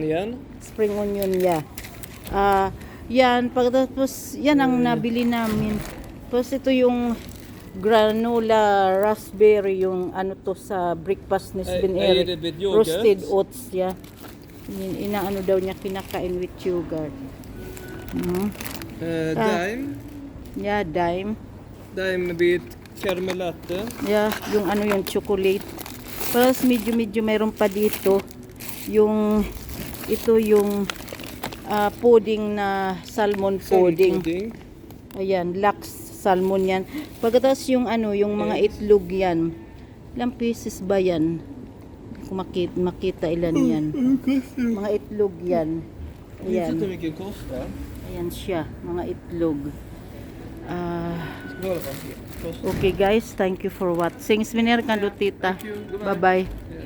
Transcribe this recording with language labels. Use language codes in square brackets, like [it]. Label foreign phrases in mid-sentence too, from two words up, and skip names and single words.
[en] Spring onion. Yan. [tl] Pagkatapos yan ang nabili namin. Tapos ito yung [en] granola raspberry, [tl] yung to sa breakfast ni Sveneric. [en] Roasted oats, [tl] inaano daw niya, kinakain [en] with yogurt. [tl] Dime. Dime. [en] Dime with caramel latte. [tl] Yung yung chocolate. Tapos medyo mayroon pa dito yung yung pudding na [en] salmon pudding. [tl] Ayan, Lux salmon yan. Pagkatapos yung yung mga itlog yan. Ilang pieces ba yan? kung makita ilan yan. Mga itlog yan. Ayan. [sv] mycket det kostar. [tl] Ayan siya, mga itlog. [sv] Ska kolla vad det kostar. [en] Okay guys, thank you for watching. Sminir kan do tita. Thank you. Goodbye. Bye-bye.